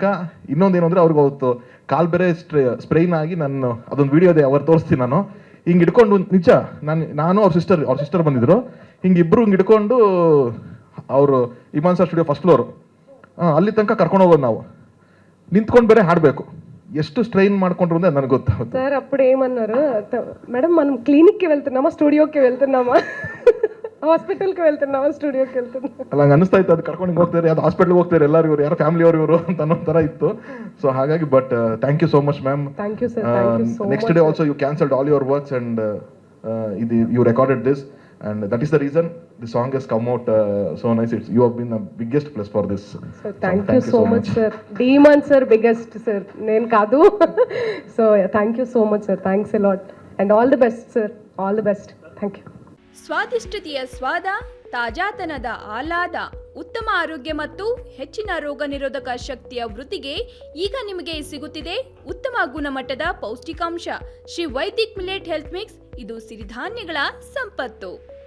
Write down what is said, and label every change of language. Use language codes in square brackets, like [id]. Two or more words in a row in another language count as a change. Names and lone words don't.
[kn] ಇನ್ನೊಂದೇನು ಅಂದರೆ ಅವ್ರಿಗೆ ಅವತ್ತು ಕಾಲ್ ಬೇರೆ ಸ್ಪ್ರೈನ್ ಆಗಿ, ನಾನು ಅದೊಂದು ವಿಡಿಯೋ ಇದೆ ಅವ್ರು ತೋರಿಸ್ತೀನಿ, ನಾನು ಹಿಂಗೆ ಹಿಡ್ಕೊಂಡು ನಿಜ ನಾನು ಅವ್ರ ಸಿಸ್ಟರ್ ಬಂದಿದ್ರು, ಹಿಂಗೆ ಇಬ್ಬರು ಹಿಂಗೆ ಹಿಡ್ಕೊಂಡು ಅವರು ಇಮಾನ್ ಸರ್ ಸ್ಟುಡಿಯೋ [en] first floor [kn] ಅಲ್ಲಿ ತನಕ ಕರ್ಕೊಂಡು ಹೋಗೋದು ನಾವು, ನಿಂತ್ಕೊಂಡು ಬೇರೆ ಹಾಡಬೇಕು. ಎಷ್ಟು ಸ್ಟ್ರೈన్ ಮಾಡ್ಕೊಂಡ್ರು ಅಂದ್ರೆ ನನಗೆ ಗೊತ್ತಾಗುತ್ತೆ. [te] సార్ అప్పుడు ఏమన్నారు, మేడం మనం క్లినిక్కి వెళ్తున్నామా స్టూడియోకి వెళ్తున్నామా ಹಾಸ್ಪಿಟಲ್ಗೆ వెళ్తున్నామా ಸ್ಟುಡಿಯೋకి వెళ్తున్నామా [kn] ಅಲ್ಲ ಹಂಗೆ ಅನಿಸ್ತಾ ಇತ್ತು. ಅದು ಕರ್ಕೊಂಡು ಹೋಗ್ತಾರೆ, ಅದು ಹಾಸ್ಪಿಟಲ್ಗೆ ಹೋಗ್ತಾರೆ ಎಲ್ಲರೂ, ಇವರು ಯಾರು ಫ್ಯಾಮಿಲಿ ಇವರು ಅಂತ ಅನ್ನೋ ಥರ ಇತ್ತು. [en] ಸೊ ಹಾಗಾಗಿ but thank you so much ma'am. thank you sir, thank you so much. next day also you cancelled all your works and you recorded this. And that is the reason the song has come out so nice. You have been the biggest plus for this. So thank you so much sir. Demon sir biggest sir, [te] నేను కాదు. [en] So thank you so much sir, thanks a lot and all the best sir, all the best. Thank you. [kn] ಸ್ವಾದಿಷ್ಟತೆಯ ಸ್ವಾದ, ತಾಜಾತನದ ಆಹ್ಲಾದ, ಉತ್ತಮ ಆರೋಗ್ಯ ಮತ್ತು ಹೆಚ್ಚಿನ ರೋಗ ನಿರೋಧಕ ಶಕ್ತಿಯ ವೃದ್ಧಿಗೆ ಈಗ ನಿಮಗೆ ಸಿಗುತ್ತಿದೆ ಉತ್ತಮ ಗುಣಮಟ್ಟದ ಪೌಷ್ಟಿಕಾಂಶ ಶ್ರೀ ವೈದಿಕ್ ಮಿಲೆಟ್ ಹೆಲ್ತ್ ಮಿಕ್ಸ್. ಇದು ಸಿರಿಧಾನ್ಯಗಳ ಸಂಪತ್ತು.